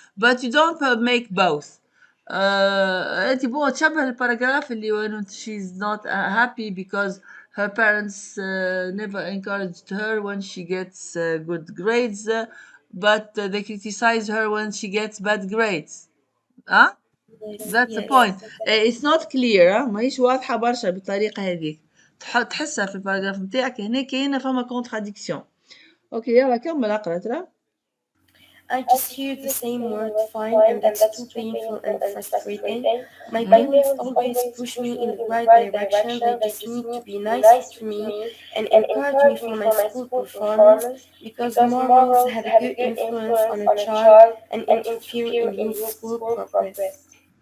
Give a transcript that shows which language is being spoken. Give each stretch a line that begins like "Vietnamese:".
English: But you don't make both.
Arabic: انت بو تشبه الباراجراف اللي
English: when she's not happy because her parents never encouraged her when she gets good grades, but they criticize her when she gets bad grades. huh? That's the Yes. point. It's not clear.
Arabic: ماهيش واضحة برشا بالطريقة هذيك. تحسها في الباراجراف نتاعك هنا كاينة فما contradiction. اوكي يلا كمل اقرا ترى.
English: I just hear the same word fine, and that's too painful and frustrating. My Mm. parents always push me in the right direction. They just need to be nice to me and encourage me for my school performance because morals have a good influence on a child and interfere in youthful progress.